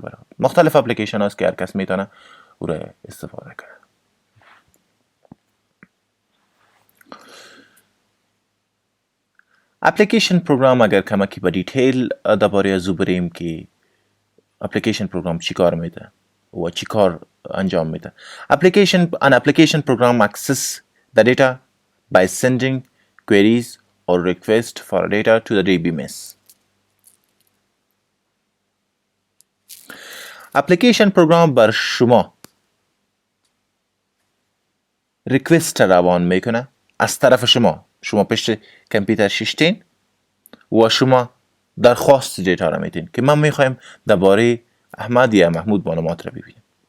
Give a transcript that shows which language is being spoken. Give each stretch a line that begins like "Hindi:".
Persian: برای مختلف اپلیکیشن هاست که هر کس میتونه او را استفاده کنه. اپلیکیشن پروگرام اگر کمکی به دیتیل درباره از او بریم که اپلیکیشن پروگرام چی کار میده و چی کار انجام میده.
English: An application program access the data by sending queries or request for data to the DBMS.
Persian: اپلیکیشن پروگرام بر شما ریکوست روان میکنه از طرف شما پشت کامپیوتر ششتین و شما درخواست دیتا را میدین که من میخوایم درباره احمد یا محمود معلومات را ببینیم.